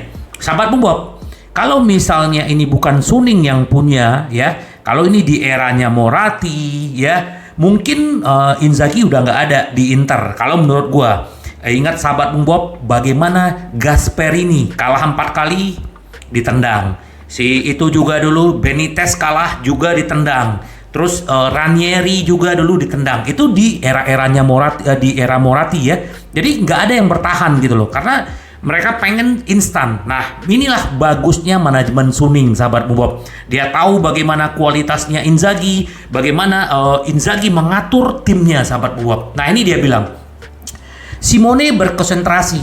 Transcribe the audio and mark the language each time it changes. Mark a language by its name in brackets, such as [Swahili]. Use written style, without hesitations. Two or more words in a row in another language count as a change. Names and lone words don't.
[Indonesian] Sahabat Bung Bob, kalau misalnya ini bukan Suning yang punya ya, kalau ini di eranya Moratti ya, mungkin Inzaghi udah nggak ada di Inter. Kalau menurut gua, ingat sahabat Bung Bob, bagaimana Gasperini kalah 4 kali ditendang. Si itu juga dulu Benitez kalah juga ditendang. Terus Ranieri juga dulu ditendang. Itu di era-eranya Moratti, di era Moratti ya. Jadi nggak ada yang bertahan gitu loh, karena mereka pengen instan. Nah, inilah bagusnya manajemen Suning, sahabat Bob. Dia tahu bagaimana kualitasnya Inzaghi, bagaimana Inzaghi mengatur timnya, sahabat Bob. Nah, ini dia bilang, Simone berkonsentrasi.